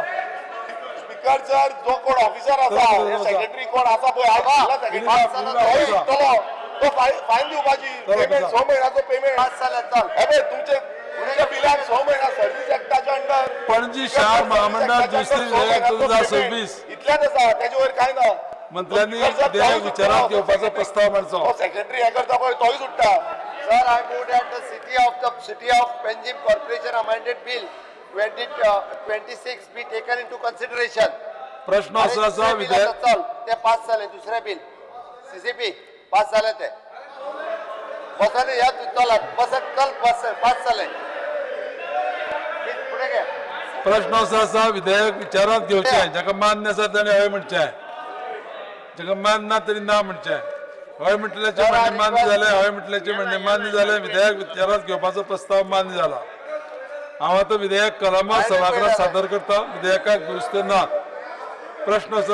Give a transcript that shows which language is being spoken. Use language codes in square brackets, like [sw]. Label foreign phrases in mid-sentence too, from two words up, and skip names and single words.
[en] Speaker sir [kok] जो कोण ऑफिसर आसा सेक्रेटरी कोण आसा पळय तो फायन दिवपाची पेमेंट 6 महिन्याचो पेमेंट तुमचे बिलाक 6 महिना [en] service act [kok] अंडर पणजी शहर महामंडळ दुरुस्ती विधेयक 2026 इतल्याच आसा त्याच्या वयर कांय ना मंत्र्यांनी विधेयक विचारात घेवपाचो प्रस्ताव मांडचो सेक्रेटरी हे करता पळय तोय सुट्टा [en] Sir, I move that the city of Panjim Corporation amended bill 2026 be taken into consideration. [kok] प्रश्न असो आसा विधेयक [mr] चल ते पास झाले दुसरे बिल CCP पास झाले ते बसने या चला बसत चल बस पास झाले पुढे घे [kok] प्रश्न असो आसा विधेयक विचारात घेवचे जाका मान्य आसा ताणें हय म्हणचे जाका मान्य ना तरी ना म्हणचे हय म्हटल्याचे म्हणणे [mr] मान्य झाले [kok] हय म्हटल्याचे म्हणणे मान्य झाले विधेयक विचारात घेवपाचो प्रस्ताव मान्य झाला हांव आतां विधेयक कलमां सभागृहात सादर करता विधेयकाक दुरुस्ती ना प्रश्न असो